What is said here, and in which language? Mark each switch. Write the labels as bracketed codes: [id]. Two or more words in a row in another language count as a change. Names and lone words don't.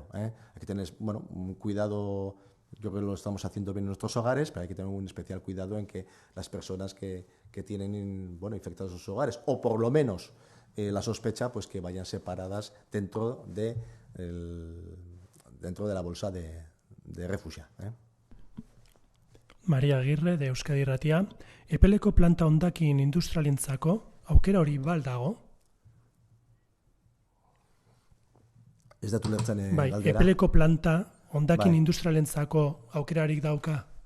[es] Hay que tener un cuidado. Yo creo que lo estamos haciendo bien en nuestros hogares, pero hay que tener un especial cuidado en que las personas que tienen infectados sus hogares, o por lo menos la sospecha, pues que vayan separadas dentro de la bolsa de refugia. [eu] Maria Agirre, de Euskadi Irratia. Epeleko planta hondakin industrialentzako aukera hori dago? Ez datu lertzen galdera. Epeleko planta hondakin industrialentzako aukerarik dauka?